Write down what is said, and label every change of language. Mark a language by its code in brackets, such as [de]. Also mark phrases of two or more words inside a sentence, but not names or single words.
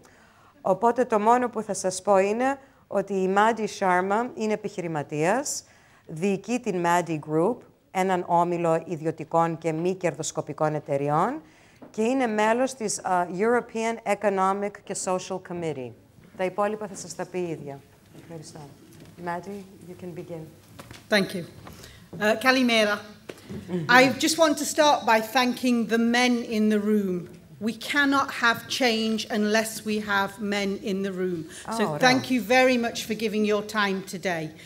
[el] Οπότε το μόνο που θα σας πω είναι ότι η Madi SHARMA είναι επιχειρηματίας, διοικεί την Madi Group, έναν όμιλο ιδιωτικών και μη κερδοσκοπικών εταιριών, και είναι μέλος της European Economic και Social Committee. Τα υπόλοιπα θα σας τα πει η ίδια. Ευχαριστώ. [en] Madi, you can begin. Thank you. Kalimera. I just want to start by thanking the men in the room. We cannot have change unless we have men in the room. So thank you very much for giving your time today.